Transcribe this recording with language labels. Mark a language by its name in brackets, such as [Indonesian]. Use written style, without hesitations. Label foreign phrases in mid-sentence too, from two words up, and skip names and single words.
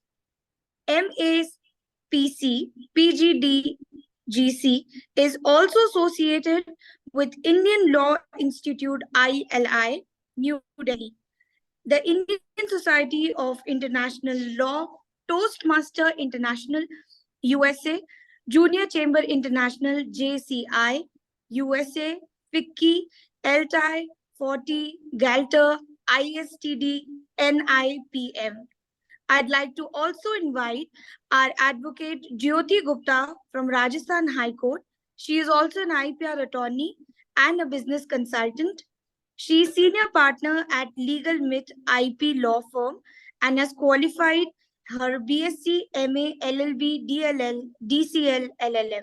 [English] MAPC, PGD, GC is also associated with Indian Law Institute, ILI, New Delhi, the Indian Society of International Law, Toastmaster International, USA, Junior Chamber International, JCI, USA, FICCI, LTI, 40, GALTER, ISTD, NIPM. I'd like to also invite our advocate Jyoti Gupta from Rajasthan High Court. She is also an IPR attorney and a business consultant. She is senior partner at Legal Myth IP law firm and has qualified her BSc, MA, LLB, DLL, DCL, LLM.